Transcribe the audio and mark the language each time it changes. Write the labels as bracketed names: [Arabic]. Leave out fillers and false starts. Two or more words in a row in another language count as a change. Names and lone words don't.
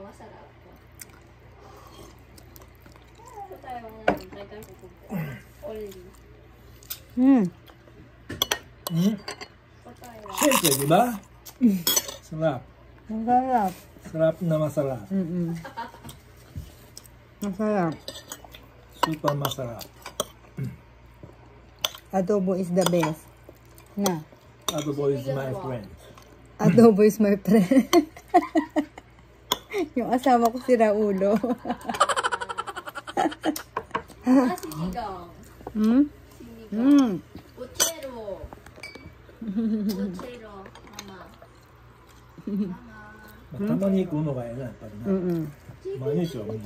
[Filipino] Siyempre, di ba? Sarap. Masarap. Sarap na masarap. Masarap. Super masarap. [English] Adobo is the best. Na. Adobo is my friend. Adobo is my friend. [Filipino] Yung asawa ko si Raulo. Sinigang. Pochero. Pochero. Mama. [Japanese] たまに行くのがええな、やっぱりな。毎日は無理。